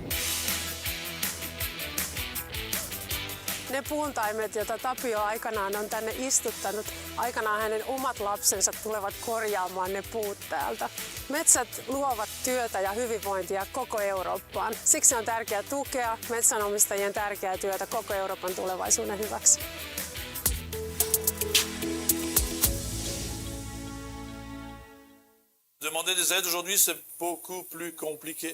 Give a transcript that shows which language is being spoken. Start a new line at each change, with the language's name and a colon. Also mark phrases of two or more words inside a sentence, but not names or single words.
Finnish: Ne puuntaimet, joita Tapio aikanaan on tänne istuttanut, aikanaan hänen omat lapsensa tulevat korjaamaan ne puut täältä. Metsät luovat työtä ja hyvinvointia koko Eurooppaan. Siksi on tärkeää tukea metsänomistajien tärkeää työtä koko Euroopan tulevaisuuden hyväksi.
French: Demander des aides aujourd'hui, c'est beaucoup plus compliqué.